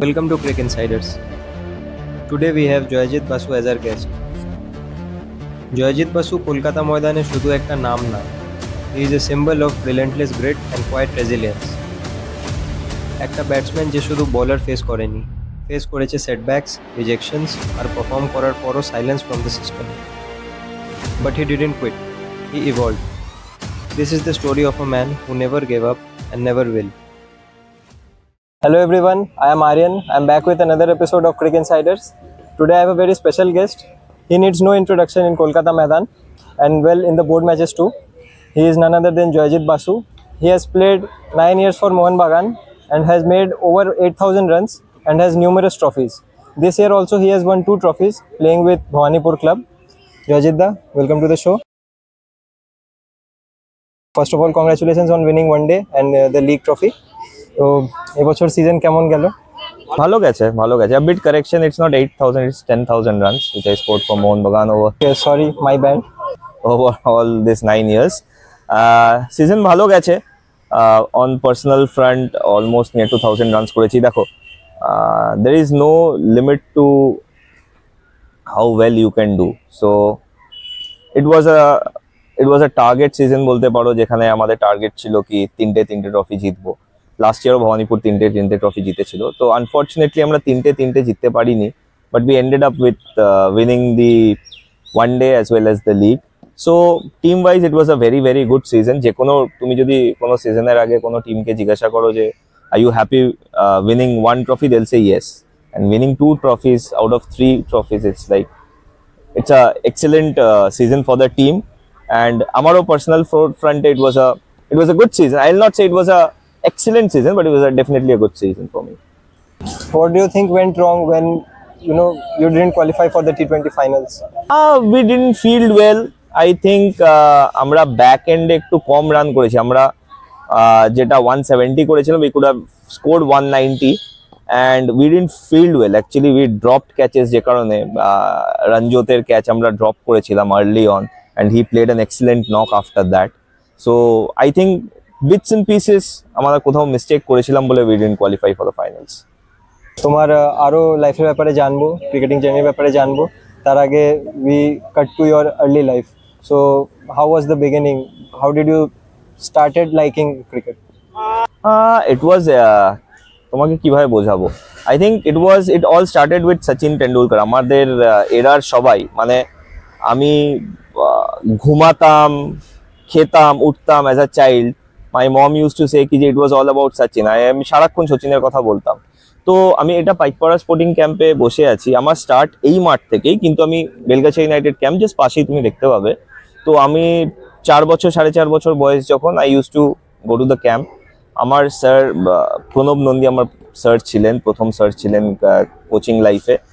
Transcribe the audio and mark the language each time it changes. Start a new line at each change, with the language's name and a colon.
English: Welcome to Cricket Insiders. Today we have Joyjit Basu as our guest. Joyjit Basu
Bangla: Kolkata ময়দানে শুধু একটা নাম না,
English: he is a symbol of relentless grit and quiet resilience.
Bangla: একটা batsman যে শুধু bowler face করেছে সেটব্যাকস, রিজেকশনস আর perform করার পরও
English: Silence from the system. But he didn't quit, he evolved. This is the story of a man who never gave up and never will. Hello everyone, I am Aryan. I am back with another episode of Cricket Insiders. Today I have a very special guest. He needs no introduction in Kolkata Maidan and well in the board matches too. He is none other than Joyjit Basu. He has played 9 years for Mohanbagan and has made over 8,000 runs and has numerous trophies. This year also he has won 2 trophies playing with Bhawanipur club. Joyjit da, welcome to the show. First of all, congratulations on winning one day and the league trophy.
Bangla: তো এবছর season কেমন গেল? ভালো গেছে।
English: A bit correction, it's not 8,000, it's 10,000 runs which I scored for Mohanbagan over. Okay, sorry, my bad. Over all this 9 years.
Bangla: Season ভালো গেছে।
English: On personal front almost near 2,000 runs
Bangla: করেছি। দেখো,
English: there is no limit to how well you can do. So it was a target season
Bangla: বলতে পারো, যেখানে আমাদের target ছিল কি তিনটে ট্রফি জিতবো। লাস্ট ইয়ারও ভবানীপুর তিনটে ট্রফি জিতেছিল। তো আনফর্চুনেটলি আমরা তিনটে জিততে পারিনি,
English: But we ended up with winning the one day as well as the league. So team wise it was a very very good season.
Bangla: তুমি যদি কোনো সিজনের আগে কোনো টিমকে জিজ্ঞাসা করো যে
English: Are you happy winning 1 trophy, they'll say yes, and winning 2 trophies out of 3 trophies, it's a excellent season for the team. And আমারও personal front it was a good season. I'll not say it was a excellent season, but it was definitely a good season for me. What do you think went wrong when you didn't qualify for the T20 finals? We didn't field well. I think
Bangla: আমরা back এন্ডে একটু কম run করেছি। আমরা যেটা 170 করেছিলাম,
English: we could have scored 190 and we didn't field well. Actually we dropped catches,
Bangla: যে কারণে রঞ্জতের catch আমরা ড্রপ করেছিলাম
English: early on and he played an excellent knock after that. So I think bits and pieces
Bangla: আমরা কোথাও mistake করেছিলাম বলে
English: we didn't qualify for the finals.
Bangla: তোমার আরো লাইফের ব্যাপারে জানবো, ক্রিকেটিং জার্নির ব্যাপারে জানবো। তার আগে
English: we cut to your early life. So how was the beginning? How did you started liking cricket? It was
Bangla: তোমাকে কিভাবে বোঝাবো?
English: I think it all started with Sachin Tendulkar.
Bangla: আমাদের এরার সবাই, মানে আমি ঘুমাতাম, খেতাম, উঠতাম
English: as a child. My mom used to say it was all about Sachin.
Bangla: আমি সারাক্ষণ সচিনের কথা বলতাম। তো আমি এটা পাইকপাড়া স্পোর্টিং ক্যাম্পে বসে আছি। আমার স্টার্ট এই মাঠ থেকেই, কিন্তু আমি বেলগাছিয়া ইউনাইটেড ক্যাম্প জাস্ট পাশেই তুমি দেখতে পাবে। তো আমি 4.5 বছর বয়স যখন,
English: I use to go to the camp.
Bangla: আমার স্যার প্রণব নন্দী আমার প্রথম স্যার ছিলেন কোচিং লাইফে।